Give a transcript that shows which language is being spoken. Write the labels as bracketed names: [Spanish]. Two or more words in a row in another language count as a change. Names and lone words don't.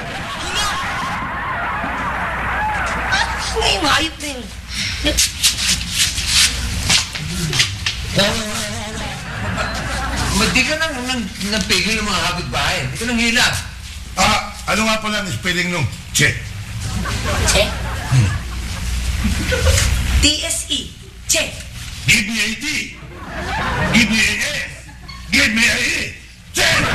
[Filipino] Ngayon, hayop na yun. Hindi ka nagpigil ng mga kapitbahay. Hindi ka nang hila. Ano nga pala ang spelling nung che? Che? TSE. Che. [English] Give me a T. Give me a S. Give me a E. Che!